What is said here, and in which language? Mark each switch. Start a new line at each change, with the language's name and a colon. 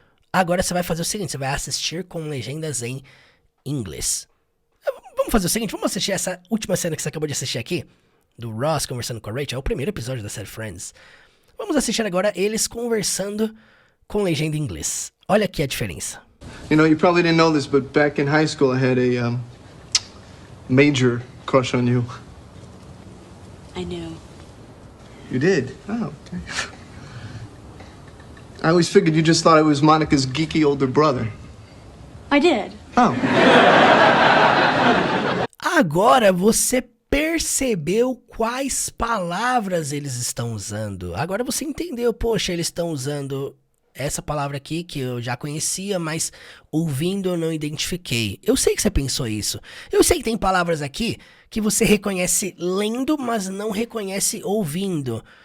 Portuguese: Agora você vai fazer o seguinte, você vai assistir com legendas em inglês. Vamos fazer o seguinte, vamos assistir essa última cena que você acabou de assistir aqui, do Ross conversando com a Rachel, é o primeiro episódio da série Friends. Vamos assistir agora eles conversando com legenda em inglês. Olha aqui a diferença.
English: You know, you probably didn't know this, but back in high school I had a major crush on you. I knew. You did? Oh, okay. I always figured you just thought I was Monica's geeky older brother. I did. Oh.
Portuguese: Agora você percebeu quais palavras eles estão usando. Agora você entendeu, poxa, eles estão usando essa palavra aqui que eu já conhecia, mas ouvindo eu não identifiquei. Eu sei que você pensou isso. Eu sei que tem palavras aqui que você reconhece lendo, mas não reconhece ouvindo.